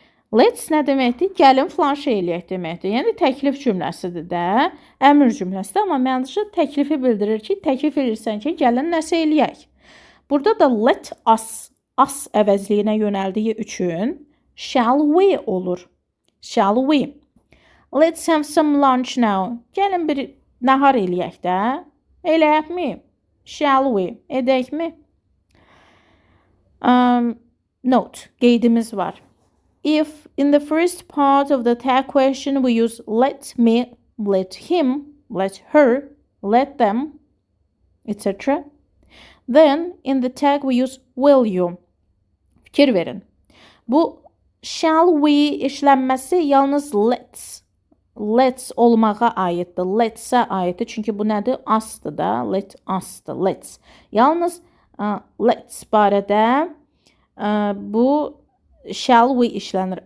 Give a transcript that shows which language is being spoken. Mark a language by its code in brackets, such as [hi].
[az] Let's nə deməkdir? Gəlin filan şey eləyək deməkdir. Yəni təklif cümləsidir də, əmr cümləsidir, amma mənası təklifi bildirir ki, təklif edirsən ki, gəlin nəsə eləyək. Burada da let us əvəzliyinə yönəldiyi üçün shall we olur. [en] Shall we? Let's have some lunch now. [az] Gəlin bir nahar eləyək də. Eləyəkmi? [en] Shall we? [az] Edəkmi? Note, qeydimiz var. [en] If in the first part of the tag question we use let me, let him, let her, let them, etc. Then in the tag we use will you. [az] Fikir verin. Bu shall we işlənməsi yalnız let's olmağa aiddir. Let's-ə aiddir. Çünki bu nədir? Asdır da. Let asdır. Let's. Yalnız let's barədə bu shall we işlənir.